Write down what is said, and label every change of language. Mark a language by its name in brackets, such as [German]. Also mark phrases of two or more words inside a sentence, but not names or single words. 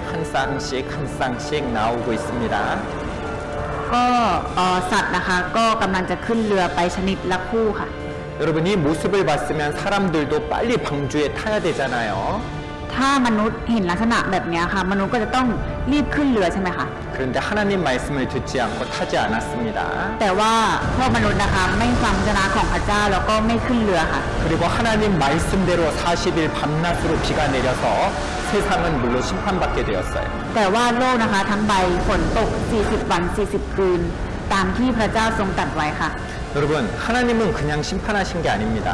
[Korean] 한 쌍씩 한 쌍씩 나오고 있습니다. [Thai] ก็สัตว์นะคะก็กำลังจะขึ้นเรือไปชนิดละคู่ค่ะ [Korean] 여러분 이 모습을 봤으면 사람들도 빨리 방주에 타야 되잖아요. [Thai] ถ้ามนุษย์เห็นลักษณะแบบนี้ค่ะ มนุษย์ก็จะต้องรีบขึ้นเรือใช่ไหมคะ [Korean] 그런데 하나님 말씀을 듣지 않고 타지 않았습니다. [Thai] แต่ว่าพวกมนุษย์นะคะไม่ฟังพระวจนะของพระเจ้าแล้วก็ไม่ขึ้นเรือค่ะ [Korean] 그리고 하나님 말씀대로 40일 밤낮으로 비가 내려서 세상은 물로 심판받게 되었어요. [Thai] แต่ว่าโลกนะคะทั้งใบฝนตก40วัน40คืนตามที่พระเจ้าทรงตรัสไว้ค่ะ [Korean] 여러분 하나님은 그냥 심판하신 게 아닙니다.